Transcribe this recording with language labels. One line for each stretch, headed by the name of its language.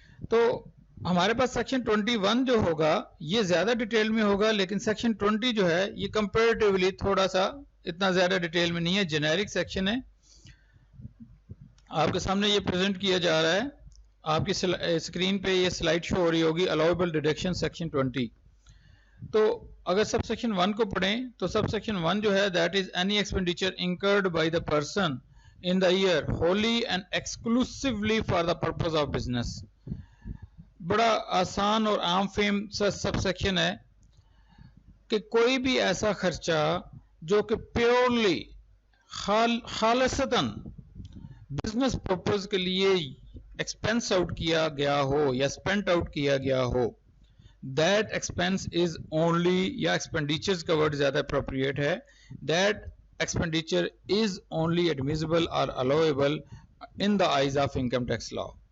Urdu: تو ہمارے پاس سیکشن 21 جو ہوگا یہ زیادہ ڈیٹیل میں ہوگا، لیکن سیکشن 20 جو ہے یہ کمپیریٹیولی تھوڑا سا اتنا زیادہ ڈیٹیل میں نہیں ہے، جنیرک سیکشن ہے. آپ کے سامنے یہ پریزنٹ کیا جا رہا ہے، آپ کی اسکرین پہ یہ سلائیڈ شو ہو رہی ہوگی الاؤیبل ڈیڈکشن سیکشن 20. تو اگر سب سیکشن 1 کو پڑھیں تو سب سیکشن 1 جو ہے
English: That is any expenditure incurred by the person in the year wholly and exclusively for the purpose of business.
Urdu: بڑا آسان اور عام فہم سب سیکشن ہے کہ کوئی بھی ایسا خرچہ جو کہ پیورلی خالصتاً بزنس پرپز کے لیے ایکسپینس آؤٹ کیا گیا ہو یا اسپینٹ آؤٹ کیا گیا ہو،
English: that expense is only,
Urdu: یا ایکسپینڈیچرز کا ورڈ زیادہ اپروپریٹ ہے،
English: That expenditure is only admissible اور allowable in the eyes of income tax law.